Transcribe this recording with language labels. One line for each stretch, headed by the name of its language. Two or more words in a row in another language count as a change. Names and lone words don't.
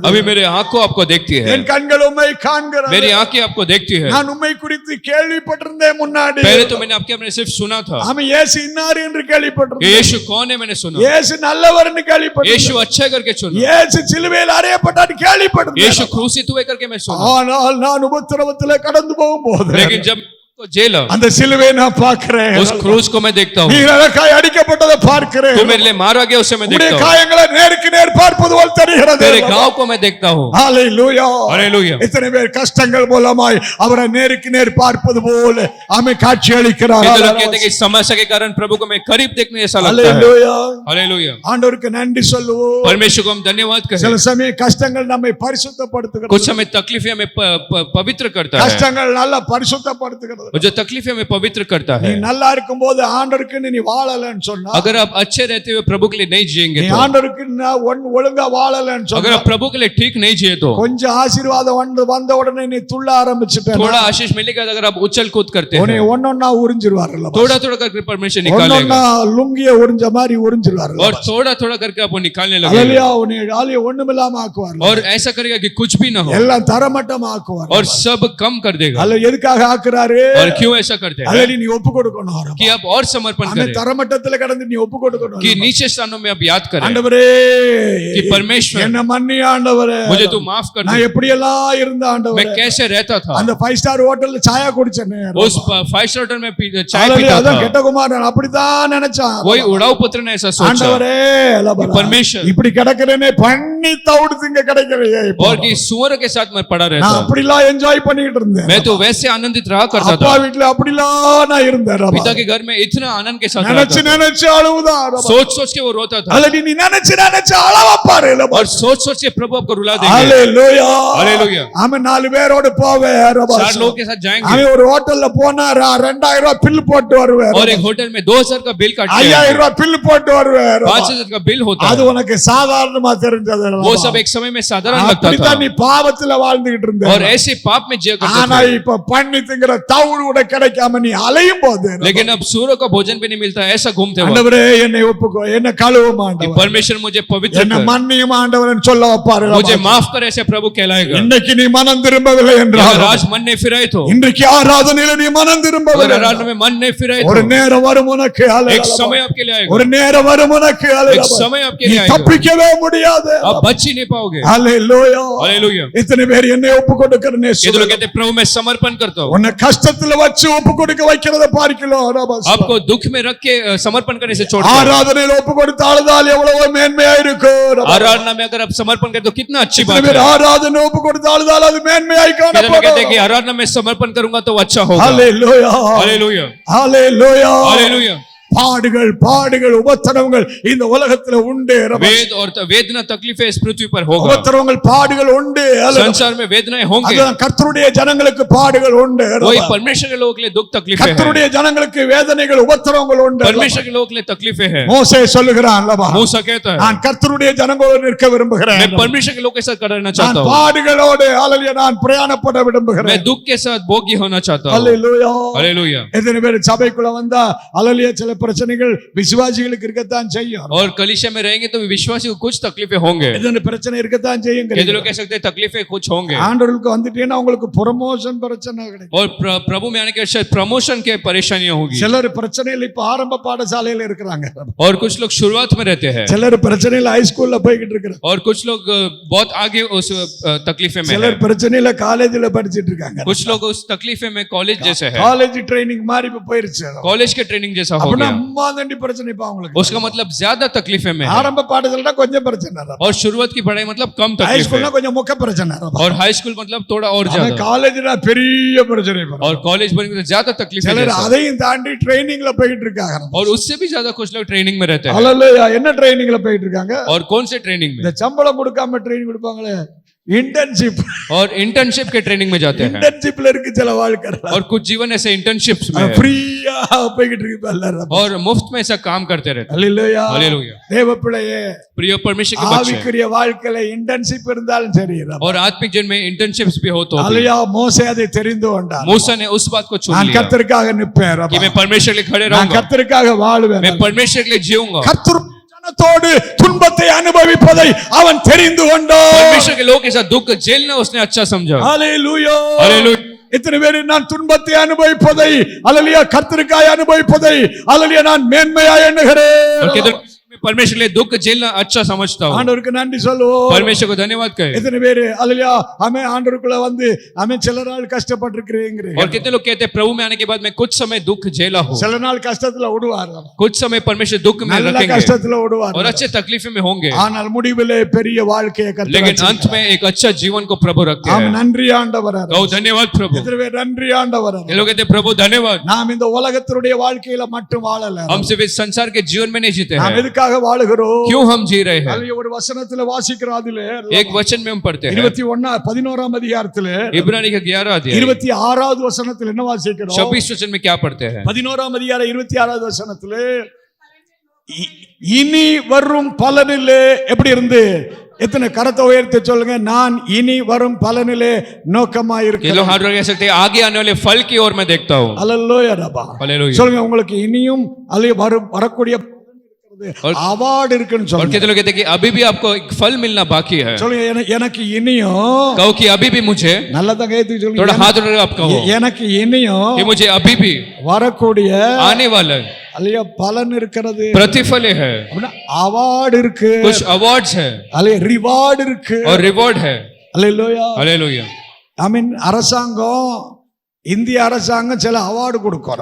Hindi: अभी मेरे आंखों आपको देखती है,
Tamil: என் கண்கள் உம்மை காண்கிறது.
Hindi: मेरी आंखें आपको देखती है.
Tamil: நான் உம்மை குறித்து கேள்விப்பட்டிருந்தேன் முன்னாடி.
Hindi: पहले तो मैंने आपके अपने सिर्फ सुना था.
Tamil: ஆமா இயேசு இன்னார் என்று கேள்விப்பட்டிருந்தேன்.
Hindi: यीशु कौन है मैंने सुना.
Tamil: இயேசு நல்லவர்னு கேள்விப்பட்டிருந்தேன்.
Hindi: यीशु अच्छा करके सुना.
Tamil: இயேசு சிலுவையில் அறையப்பட்டார் கேள்விப்பட்டிருந்தேன்.
Hindi: यीशु क्रूसित हुए करके मैं सुना.
Tamil: ஆனால் நான் உபத்திரவத்திலே கடந்து போகும்போது
Hindi: लेकिन जब को जेला
Tamil: அந்த சிலுவையை நான் பார்க்கிறேன்.
Hindi: उस क्रूस को मैं देखता हूँ.
Tamil: நீ எனக்காய் அடிக்கப்பட்டதை பார்க்கிறேன்.
Hindi: तू मेरे लिए मारा गया उसे मैं
Tamil: உம்முடைய
Hindi: देखता हूँ.
Tamil: காயங்களை நேருக்கு நேர் பார்ப்பது போல் தெரிகிறது.
Hindi: तेरे घाव को मैं देखता हूँ.
Tamil: ஹalleluya.
Hindi: हालेलुया.
Tamil: இத்தனை பேர் கஷ்டங்கள் மூலமாய் அவரை நேருக்கு நேர் பார்ப்பது போல ஆமென் காட்சி அளிக்கிறார்.
Hindi: ये लोग कहते हैं कि समस्या के कारण प्रभु को मैं करीब देखने जैसा लगता है.
Tamil: ஹalleluya.
Hindi: हालेलुया.
Tamil: ஆண்டவருக்கு நன்றி சொல்லுவோம்.
Hindi: परमेश्वर को हम धन्यवाद
Tamil: சில
Hindi: करें.
Tamil: சமயம் கஷ்டங்கள் நம்மை பரிசுத்தப்படுத்துகிறது.
Hindi: कुछ समय तकलीफें हमें पवित्र करता है,
Tamil: கஷ்டங்கள் நல்லா பரிசுத்தப்படுத்துகிறது.
Hindi: और जो तकलीफें हमें पवित्र करता
Tamil: நீ
Hindi: है.
Tamil: நல்லா இருக்கும்போது ஆண்டவருக்கு நீ வாழலன்னு சொன்னா,
Hindi: अगर आप अच्छे रहते हुए प्रभु के लिए नहीं जिएंगे
Tamil: நீ
Hindi: तो,
Tamil: ஆண்டவருக்கு ஒழுங்கா வாழலன்னு
Hindi: अगर
Tamil: சொன்னா,
Hindi: आप प्रभु के लिए ठीक नहीं जिए तो,
Tamil: கொஞ்சம் ஆசீர்வாதம் வந்த உடனே நீ துள்ள ஆரம்பிச்சிட்ட.
Hindi: थोड़ा आशीष मिलेगा अगर आप उछल कूद करते
Tamil: உன்னை
Hindi: हैं,
Tamil: ஒன்னொன்னா உறிஞ்சிருவாருல்ல.
Hindi: थोड़ा थोड़ा करके परमेश्वर
Tamil: ஒன்னொன்னா
Hindi: निकालेगा,
Tamil: லுங்கிய உறிஞ்ச மாதிரி உறிஞ்சிருவாருல்ல.
Hindi: और थोड़ा थोड़ा करके आप वो निकालने लगेगा,
Tamil: ஹalleluya. உன்னை ஆலிய ஒண்ணுமில்லாம ஆக்குவார்.
Hindi: और ऐसा करेगा कि कुछ भी ना हो
Tamil: எல்லாம் தரமட்டம் ஆக்குவார்.
Hindi: और सब कम कर देगा.
Tamil: அல்ல எதுக்காக ஆக்குறாரு?
Hindi: और क्यों ऐसा करते हैं
Tamil: அல்லது நீ ஒப்பு கொடுக்கணும்
Hindi: कि आप और समर्पण
Tamil: அந்த
Hindi: करें,
Tamil: தரமட்டத்துல கடந்து நீ ஒப்பு கொடுக்கணும்
Hindi: कि नीचे स्थानों में आप याद करें
Tamil: ஆண்டவரே
Hindi: कि परमेश्वर
Tamil: என்ன மன்னி ஆண்டவரே
Hindi: मुझे तू माफ कर
Tamil: நான்
Hindi: दे,
Tamil: எப்படி எல்லாம் இருந்த ஆண்டவரே
Hindi: मैं कैसे रहता था,
Tamil: அந்த 5
English: star hotel
Tamil: சாயா குடிச்சேனே
Hindi: उस 5
English: star hotel
Hindi: में चाय
Tamil: அல்லது
Hindi: पीता
Tamil: அதான்
Hindi: था,
Tamil: கெட்ட குமாரன் அப்படிதான் நினைச்சான்
Hindi: वही उड़ाऊ पुत्र ने ऐसा सोचा
Tamil: ஆண்டவரே
Hindi: कि परमेश्वर
Tamil: இப்படி கிடக்கிறேனே பண்ணி தவிடு திங்க கிடைக்கிறே
Hindi: और कि सुअर के साथ मैं पड़ा
Tamil: நான்
Hindi: रहता,
Tamil: அப்படிலாம் என்ஜாய் பண்ணிட்டு இருந்தேன்
Hindi: मैं तो वैसे आनंदित रहा करता
Tamil: அப்பா
Hindi: था,
Tamil: வீட்ல அப்படிலாம் நான் இருந்தேன் ரபா.
Hindi: पिता के घर में इतना आनंद के साथ
Tamil: நினைச்சு
Hindi: रहता था,
Tamil: நினைச்சு அழுவுதான் ரபா.
Hindi: सोच सोच के वो रोता था
Tamil: அல்லது நீ நினைச்சு நினைச்சு அளவப்பாரு
Hindi: और सोच सोच के प्रभु आपको रुला देंगे।
Tamil: ஹalleluya
Hindi: हालेलुया।
Tamil: அவன் 4 பேரோட போவே ரபா.
Hindi: 4 लोगों के साथ जाएंगे
Tamil: அவன் ஒரு ஹோட்டல்ல போனா 2000 ரூபாய் பில் போட்டு வருவார்
Hindi: और एक होटल में 2000 का बिल काटते 5000 हैं,
Tamil: ரூபாய் பில் போட்டு வருவார்
Hindi: 5000 का बिल होता
Tamil: அது
Hindi: है,
Tamil: உனக்கு சாதாரணமா தெரிஞ்சது ரபா.
Hindi: वो सब एक समय में साधारण लगता था
Tamil: அப்படித்தான் நீ பாவத்துல வாழ்ந்துகிட்டு இருந்த
Hindi: और ऐसे पाप में जिया करते
Tamil: ஆனா
Hindi: थे,
Tamil: இப்ப பண்ணி திங்கிற தவுடு கூட கிடைக்காம நீ அலையும் போது
Hindi: लेकिन अब सूरों का भोजन भी नहीं मिलता, ऐसा घूमते वक्त
Tamil: ஆண்டவரே என்னை ஒப்புக்கோ என்ன கழுவும்
Hindi: कि
Tamil: ஆண்டவரே
Hindi: परमेश्वर मुझे पवित्र
Tamil: என்ன
Hindi: कर,
Tamil: மன்னியும் ஆண்டவரேன்னு சொல்ல வைப்பாரு
Hindi: मुझे माफ कर, ऐसे प्रभु कहलाएगा।
Tamil: இன்னைக்கு நீ மனம் திரும்பவில்லை
Hindi: अगर
Tamil: என்றால்
Hindi: आज मन नहीं फिराए तो,
Tamil: இன்றைக்கு ஆராதனையில நீ மனம்
Hindi: अगर
Tamil: திரும்பவில்லை
Hindi: आराधना में मन नहीं फिराए
Tamil: ஒரு
Hindi: तो,
Tamil: நேரம் வரும் உனக்கு
Hindi: एक
Tamil: ஹalleluya.
Hindi: समय आपके लिए आएगा,
Tamil: ஒரு நேரம் வரும் உனக்கு
Hindi: एक
Tamil: ஹalleluya.
Hindi: समय आपके
Tamil: நீ
Hindi: लिए आएगा,
Tamil: தப்பிக்கவே முடியாது
Hindi: आप बच ही नहीं पाओगे।
Tamil: ஹalleluya.
Hindi: हालेलुया।
Tamil: இத்தனை பேர் என்னை ஒப்பு கொடுக்கிறனே
Hindi: ये तो लोग कहते हैं प्रभु मैं समर्पण करता हूँ,
Tamil: உன்னை கஷ்டத்துல வச்சு ஒப்பு கொடுக்க வைக்கிறத பார்க்கலாம்
Hindi: आपको दुख में रख के समर्पण करने से छोड़ता है।
Tamil: ஆராதனையில ஒப்பு கொடுத்து அழுதால் எவ்வளவு மேன்மையா இருக்கும்
Hindi: आराधना में अगर आप समर्पण करते हो कितना अच्छी बात
Tamil: இத்தனை பேர்
Hindi: है।
Tamil: ஆராதனை ஒப்பு கொடுத்து அழுதால் அது மேன்மையாய்
Hindi: कहते हैं कि
Tamil: காணப்படும்
Hindi: आराधना में समर्पण करूंगा तो अच्छा होगा।
Tamil: ஹalleluya
Hindi: हालेलुया।
Tamil: ஹalleluya
Hindi: हालेलुया।
Tamil: பாடுகள் பாடுகள் உபத்திரவங்கள் இந்த உலகத்துல உண்டு
Hindi: वेद और वेदना तकलीफें इस पृथ्वी पर होगा,
Tamil: உபத்திரவங்கள் பாடுகள் உண்டு
Hindi: संसार में वेदनाएं होंगे,
Tamil: அதுதான் கர்த்தருடைய ஜனங்களுக்கு பாடுகள் உண்டு
Hindi: वही परमेश्वर के लोगों के लिए दुख तकलीफें हैं,
Tamil: கர்த்தருடைய ஜனங்களுக்கு வேதனைகள் உபத்திரவங்கள் உண்டு
Hindi: परमेश्वर के लोगों के लिए तकलीफें हैं।
Tamil: மோசே சொல்லுகிறான் அல்லவா
Hindi: मूसा कहता है
Tamil: நான் கர்த்தருடைய ஜனங்களோடு நிற்க விரும்புகிறேன்
Hindi: मैं परमेश्वर के लोगों के साथ रहना
Tamil: நான்
Hindi: चाहता हूँ,
Tamil: பாடுகளோடு ஹalleluya நான் பிரயாணப்பட
Hindi: मैं
Tamil: விரும்புகிறேன்
Hindi: दुख के साथ भोगी होना चाहता हूँ।
Tamil: ஹalleluya
Hindi: हालेलुया।
Tamil: எத்தனை பேர் சபைக்குள்ள வந்தா ஹalleluya சில பிரச்சனைகள் விசுவாசிகளுக்கு இருக்கத்தான் செய்யும்
Hindi: और कलीसिया में रहेंगे तो विश्वासी को कुछ तकलीफें होंगे,
Tamil: எத்தனை பிரச்சனை இருக்கத்தான் செய்யும்
Hindi: कहते लोग कह सकते हैं तकलीफें कुछ होंगे,
Tamil: ஆண்டவருக்கு வந்துட்டீங்கன்னா உங்களுக்கு ப்ரமோஷன் பிரச்சனை கிடைக்கும்
Hindi: और प्रभु में आने के बाद शायद प्रमोशन के परेशानियां होगी,
Tamil: சிலர் பிரச்சனையில் இப்ப ஆரம்ப பாடசாலையில இருக்கிறாங்க
Hindi: और कुछ लोग शुरुआत में रहते हैं,
Tamil: சிலர் பிரச்சனையில ஹைஸ்கூல்ல போய்கிட்டு இருக்கிறாங்க
Hindi: और कुछ लोग बहुत आगे उस तकलीफे में है,
Tamil: சிலர் பிரச்சனையில காலேஜ்ல படிச்சிட்டு இருக்காங்க
Hindi: कुछ लोग उस तकलीफे में कॉलेज जैसे है,
English: college training
Tamil: மாதிரி இப்ப போயிருச்சு
Hindi: कॉलेज के ट्रेनिंग जैसा हो
Tamil: அப்படின்னா
Hindi: गया,
Tamil: அம்மா தண்டி பிரச்சனை இப்ப அவங்களுக்கு
Hindi: उसका मतलब ज्यादा तकलीफे में है,
Tamil: ஆரம்ப பாடசாலைனா கொஞ்சம் பிரச்சனை
Hindi: और शुरुआत की पढ़ाई मतलब कम तकलीफ
Tamil: ஹைஸ்கூல்னா
Hindi: है,
Tamil: கொஞ்சம் முக்க பிரச்சனை
Hindi: और
English: high school
Hindi: मतलब थोड़ा और ज्यादा,
Tamil: காலேஜ்னா பெரிய பிரச்சனை
Hindi: और कॉलेज बनेंगे तो ज्यादा तकलीफ है
Tamil: சிலர்
Hindi: जैसा।
Tamil: அதையும் தாண்டி ட்ரைனிங்ல போயிட்டு இருக்காங்க
Hindi: और उससे भी ज्यादा कुछ लोग ट्रेनिंग में रहते हैं,
Tamil: ஹalleluya என்ன ட்ரைனிங்ல போயிட்டு இருக்காங்க
Hindi: और कौन से ट्रेनिंग में,
Tamil: இந்த சம்பளம் கொடுக்காம ட்ரைனிங் கொடுப்பாங்களே இன்டர்ன்ஷிப்
Hindi: और इंटर्नशिप के ट्रेनिंग में जाते हैं,
Tamil: இன்டர்ன்ஷிப்ல இருக்கு சில வாழ்க்கை
Hindi: और कुछ जीवन ऐसे इंटर्नशिप्स में है,
Tamil: ஃப்ரீயா போய்கிட்டு இருக்கு எல்லாரும்
Hindi: और मुफ्त में ऐसा काम करते रहते हैं।
Tamil: ஹalleluya
Hindi: हालेलुया।
Tamil: தேவ பிள்ளையே
Hindi: प्रिय परमेश्वर के बच्चे,
Tamil: ஆவிக்குரிய வாழ்க்கையில இன்டர்ன்ஷிப் இருந்தாலும் சரி
Hindi: और आत्मिक जीवन में इंटर्नशिप्स भी हो तो भी।
Tamil: ஹalleluya மோசே அதை தெரிந்து கொண்டான்
Hindi: मूसा ने उस बात को चुन
Tamil: நான்
Hindi: लिया
Tamil: கர்த்தருக்காக நிற்பேன்
Hindi: कि मैं परमेश्वर के लिए खड़े
Tamil: நான்
Hindi: रहूंगा,
Tamil: கர்த்தருக்காக வாழுவேன்
Hindi: मैं परमेश्वर के लिए जीऊंगा,
Tamil: கர்த்தர் ஜனத்தோடு துன்பத்தை அனுபவிப்பதை அவன் தெரிந்து கொண்டான்
Hindi: परमेश्वर के लोगों के साथ दुख झेलना उसने अच्छा समझा।
Tamil: ஹalleluya
Hindi: हालेलुया।
Tamil: இத்தனை பேர் நான் துன்பத்தை அனுபவிப்பதை ஹalleluya கர்த்தருக்காக அனுபவிப்பதை ஹalleluya நான் மேன்மையாய்
Hindi: और
Tamil: எண்ணுகிறேன்
Hindi: कहते हैं, मैं परमेश्वर के लिए दुख झेलना अच्छा समझता हूँ,
Tamil: ஆண்டவருக்கு நன்றி சொல்லுவோம்
Hindi: परमेश्वर को धन्यवाद कहे।
Tamil: எத்தனை பேர் ஹalleluya ஆமென் ஆண்டவருக்குள்ள வந்து ஆமென் சில நாள் கஷ்டப்பட்டிருக்கிறீங்க
Hindi: और कितने लोग कहते हैं प्रभु में आने के बाद मैं कुछ समय दुख झेला हूँ,
Tamil: சில நாள் கஷ்டத்துல விடுவார்
Hindi: कुछ समय परमेश्वर दुख में
Tamil: நல்ல
Hindi: रखेंगे
Tamil: கஷ்டத்துல விடுவார்
Hindi: और अच्छे तकलीफे में होंगे,
Tamil: ஆனால் முடிவிலே பெரிய வாழ்க்கையை
Hindi: लेकिन
Tamil: கர்த்தர்
Hindi: अंत में एक अच्छा जीवन को प्रभु रखते
Tamil: ஆமென்
Hindi: हैं।
Tamil: நன்றி ஆண்டவரே
Hindi: कहो धन्यवाद प्रभु।
Tamil: எத்தனை பேர் நன்றி ஆண்டவரே
Hindi: ये लोग कहते हैं प्रभु धन्यवाद,
Tamil: நாம் இந்த உலகத்தினுடைய வாழ்க்கையில மட்டும் வாழல
Hindi: हम सिर्फ इस संसार के जीवन में नहीं जीते
Tamil: நாம்
Hindi: हैं,
Tamil: எதுக்காக வாழுகிறோம்
Hindi: क्यों हम जी रहे हैं।
Tamil: அதுல ஒரு வசனத்துல வாசிக்கிறோம் அதுல
Hindi: एक वचन में हम पढ़ते हैं
Tamil: 11ஆம் அதிகாரத்துல
Hindi: इब्रानी का 11 अध्याय
Tamil: 26வது वचனத்துல என்ன வாசிக்கிறோம்
Hindi: 26 वचन में क्या पढ़ते हैं।
Tamil: 11ஆம் அதிகாரம் 26வது வசனத்துல இனி வரும் பலனிலே எப்படி இருந்து எத்தனை கரத்தை உயர்த்தி சொல்லுங்க நான் இனி வரும் பலனிலே நோக்கமா
Hindi: ये
Tamil: இருக்கிறேன்
Hindi: लोग हाथ कह सकते हैं आगे आने वाले फल की ओर मैं देखता हूँ।
Tamil: அல்லேலூயா ரபா
Hindi: हालेलुया।
Tamil: சொல்லுங்க உங்களுக்கு இனியும் அல்ல வரக்கூடிய அவார்டு இருக்குன்னு
Hindi: और
Tamil: சொல்லுங்க.
Hindi: कितने लोग कहते हैं कि अभी भी आपको एक फल मिलना बाकी है.
Tamil: சொல்லுங்க எனக்கு இனியும்
Hindi: कहो कि अभी भी मुझे,
Tamil: நல்லதா கைத்து
Hindi: थोड़ा
Tamil: சொல்லுங்க.
Hindi: हाथ उठाकर आप कहो
Tamil: எனக்கு இனியும்
Hindi: कि मुझे अभी भी
Tamil: வரக்கூடிய
Hindi: आने वाला
Tamil: அல்லையா பலன் இருக்கிறது,
Hindi: प्रतिफल है,
Tamil: அப்படின்னா அவார்டு இருக்கு,
Hindi: कुछ अवार्ड्स है
Tamil: அல்லையா ரிவார்டு இருக்கு.
Hindi: और रिवॉर्ड है.
Tamil: அல்லேலூயா.
Hindi: हालेलुया.
English: I mean
Tamil: அரசாங்கம், இந்திய அரசாங்கம் சில அவார்டு கொடுக்கும்.